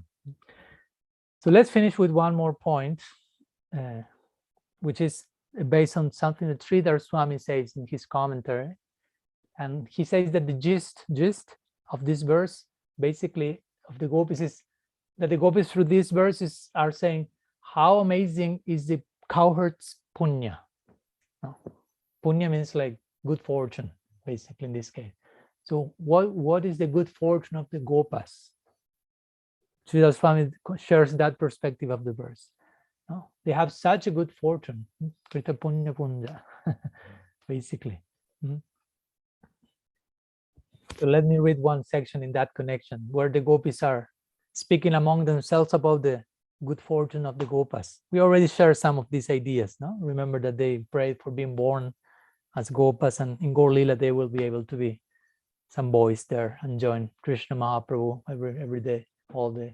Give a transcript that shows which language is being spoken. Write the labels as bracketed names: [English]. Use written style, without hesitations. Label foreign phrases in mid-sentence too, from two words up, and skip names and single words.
[English] So let's finish with one more point, which is based on something that Sridhar Swami says in his commentary. And he says that the gist of this verse, basically, of the gopis, is that the gopis through these verses are saying, how amazing is the cowherd's punya. No? Punya means like good fortune, basically, in this case. So what is the good fortune of the gopas? Sridhar Swami shares that perspective of the verse. No? They have such a good fortune, [Sanskrit] Krita punya punja, [English] basically. So let me read one section in that connection, where the gopis are speaking among themselves about the good fortune of the gopas. We already shared some of these ideas. No? Remember that they prayed for being born as gopas, and in Gaur Lila they will be able to be some boys there and join Krishna Mahaprabhu every day, all day.